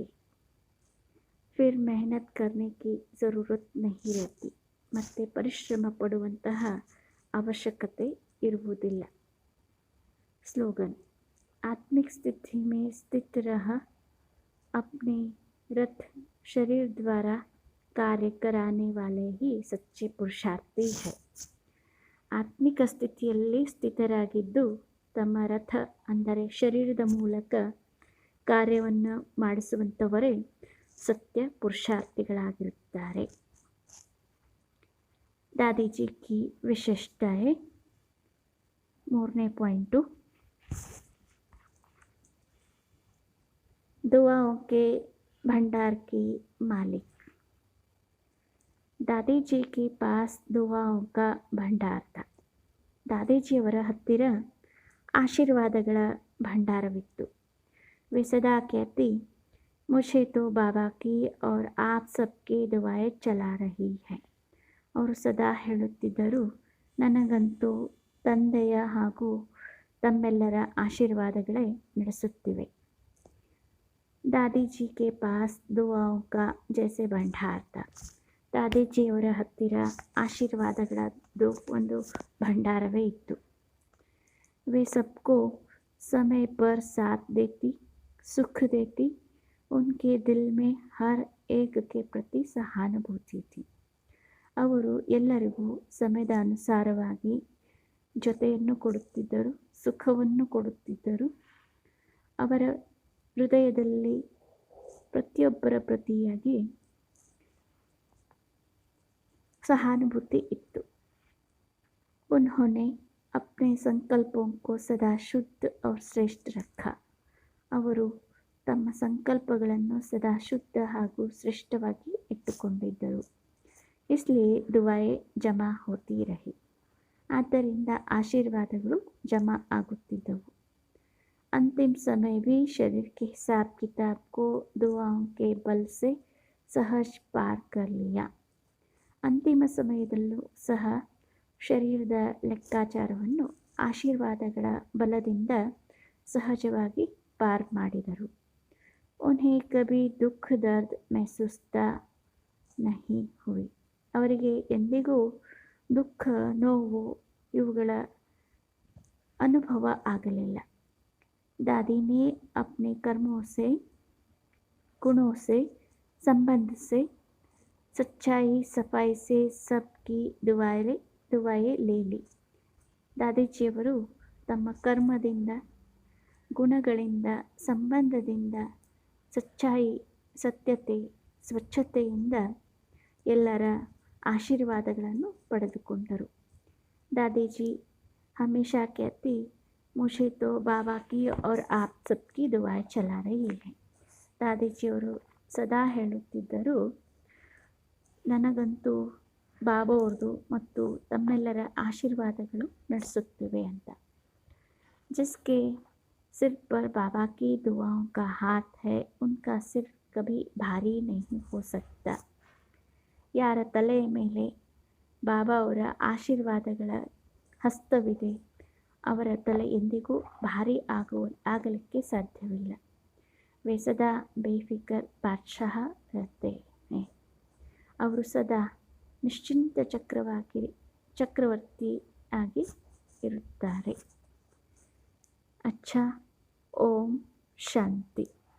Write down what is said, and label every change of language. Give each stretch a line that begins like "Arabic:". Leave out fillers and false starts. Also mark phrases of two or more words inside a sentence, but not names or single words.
Hindi: फिर मेहनत करने की ज़रूरत नहीं रहती.
Kannada: ಮತ್ತೆ ಪರಿಶ್ರಮ ಪಡುವಂತಹ ಅವಶ್ಯಕತೆ ಇರುವುದಿಲ್ಲ. ಸ್ಲೋಗನ್:
Hindi: आत्मिक स्थिति में स्थित रह अपने रथ शरीर द्वारा कार्य कराने वाले ही सच्चे पुरुषार्थी है.
Kannada: ಆತ್ಮಿಕ ಸ್ಥಿತಿಯಲ್ಲಿ ಸ್ಥಿತರಾಗಿದ್ದು ತಮ್ಮ ರಥ ಅಂದರೆ ಶರೀರದ ಮೂಲಕ ಕಾರ್ಯವನ್ನು ಮಾಡಿಸುವಂಥವರೇ ಸತ್ಯ ಪುರುಷಾರ್ಥಿಗಳಾಗಿರುತ್ತಾರೆ.
Hindi: दादीजी की विशेषताएं.
Kannada: 3ನೇ ಪಾಯಿಂಟು,
Hindi: दुआओं के भंडार की मालिक. दादीजी के पास दुआओं का भंडार था.
Kannada: ದಾದೀಜಿಯವರ ಹತ್ತಿರ ಆಶೀರ್ವಾದಗಳ ಭಂಡಾರವಿತ್ತು.
Hindi: वे सदा कहती, मुझे तो बाबा की और आप सबकी दुआएं चला रही हैं.
Kannada: ಅವರು ಸದಾ ಹೇಳುತ್ತಿದ್ದರು, ನನಗಂತೂ ತಂದೆಯ ಹಾಗೂ ತಮ್ಮೆಲ್ಲರ ಆಶೀರ್ವಾದಗಳೇ ನಡೆಸುತ್ತಿವೆ.
Hindi: दादीजी के पास दुआओं का जैसे भंडार था.
Kannada: ದಾದೀಜಿಯವರ ಹತ್ತಿರ ಆಶೀರ್ವಾದಗಳದ್ದು ಒಂದು ಭಂಡಾರವೇ ಇತ್ತು.
Hindi: वे सबको समय पर साथ देती, सुख देती. उनके दिल में हर एक के प्रति सहानुभूति थी.
Kannada: ಅವರು ಎಲ್ಲರಿಗೂ ಸಮಯದ ಅನುಸಾರವಾಗಿ ಜೊತೆಯನ್ನು ಕೊಡುತ್ತಿದ್ದರು, ಸುಖವನ್ನು ಕೊಡುತ್ತಿದ್ದರು. ಅವರ ಹೃದಯದಲ್ಲಿ ಪ್ರತಿಯೊಬ್ಬರ ಪ್ರತಿಯಾಗಿ ಸಹಾನುಭೂತಿ ಇತ್ತು.
Hindi: उन्होंने अपने संकल्पों को सदा शुद्ध और श्रेष्ठ रखा.
Kannada: ಅವರು ತಮ್ಮ ಸಂಕಲ್ಪಗಳನ್ನು ಸದಾ ಶುದ್ಧ ಹಾಗೂ ಶ್ರೇಷ್ಠವಾಗಿ ಇಟ್ಟುಕೊಂಡಿದ್ದರು.
Hindi: इसलिए दुआएं जमा होती रही.
Kannada: ಆದ್ದರಿಂದ ಆಶೀರ್ವಾದಗಳು ಜಮಾ ಆಗುತ್ತಿದ್ದವು.
Hindi: अंतिम समय भी शरीर के हिसाब किताब को दुआओं के बल से सहज पार कर लिया.
Kannada: ಅಂತಿಮ ಸಮಯದಲ್ಲೂ ಸಹ ಶರೀರದ ಲೆಕ್ಕಾಚಾರವನ್ನು ಆಶೀರ್ವಾದಗಳ ಬಲದಿಂದ ಸಹಜವಾಗಿ ಪಾರ್ ಮಾಡಿದರು.
Hindi: उन्हें कभी दुःख दर्द महसूसता नहीं हुई.
Kannada: ಅವರಿಗೆ ಎಂದಿಗೂ ದುಃಖ, ನೋವು ಇವುಗಳ ಅನುಭವ ಆಗಲಿಲ್ಲ.
Hindi: दादी ने अपने कर्मों से, गुणों से, संबंध से, सच्चाई सफाई से सबकी दुआएं ले ली.
Kannada: ದಾದೀಜಿಯವರು ತಮ್ಮ ಕರ್ಮದಿಂದ, ಗುಣಗಳಿಂದ, ಸಂಬಂಧದಿಂದ, ಸಚ್ಚಾಯಿ ಸತ್ಯತೆ, ಸ್ವಚ್ಛತೆಯಿಂದ ಎಲ್ಲರ ಆಶೀರ್ವಾದಗಳನ್ನು ಪಡೆದುಕೊಂಡರು.
Hindi: दादीजी हमेशा कहती, मुझे तो बाबा की और आप सबकी दुआएं चला रही है.
Kannada: ದಾದೀಜಿಯವರು ಸದಾ ಹೇಳುತ್ತಿದ್ದರು, ನನಗಂತೂ ಬಾಬಾ ಅವ್ರದ್ದು ಮತ್ತು ತಮ್ಮೆಲ್ಲರ ಆಶೀರ್ವಾದಗಳು ನಡೆಸುತ್ತಿವೆ ಅಂತ.
Hindi: जिसके सिर पर बाबा की दुआओं का हाथ है उनका सिर कभी भारी नहीं हो सकता.
Kannada: ಯಾರ ತಲೆಯ ಮೇಲೆ ಬಾಬಾ ಅವರ ಆಶೀರ್ವಾದಗಳ ಹಸ್ತವಿದೆ ಅವರ ತಲೆ ಎಂದಿಗೂ ಭಾರಿ ಆಗಲಿಕ್ಕೆ ಸಾಧ್ಯವಿಲ್ಲ.
Hindi: वे सदा बेफिक्र बादशाह रहते हैं.
Kannada: ಅವರು ಸದಾ ನಿಶ್ಚಿಂತ ಚಕ್ರವರ್ತಿ ಆಗಿ ಇರುತ್ತಾರೆ.
Hindi: अच्छा, ओम शांति.